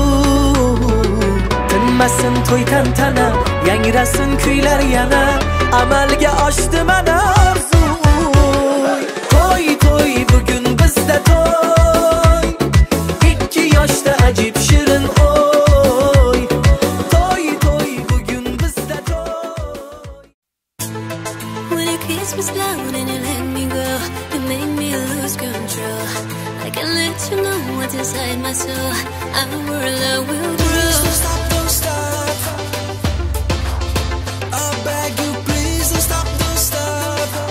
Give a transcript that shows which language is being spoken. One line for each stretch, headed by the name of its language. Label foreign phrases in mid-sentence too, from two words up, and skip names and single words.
Uzbek: Tinmasin to'y tantana, yangrasin kuylar yana, amalga oshdi mana orzu. To'y to'y bugün bizda to'y, ikki yoshda ajib shirin o'y. To'y to'y bugün bizda to'y.
English: When it kisses me slow and you let me go, you make me lose control. I can let you know what's inside my soul. Our love will grow. Please don't stop, don't stop. I beg you, please don't stop, don't stop.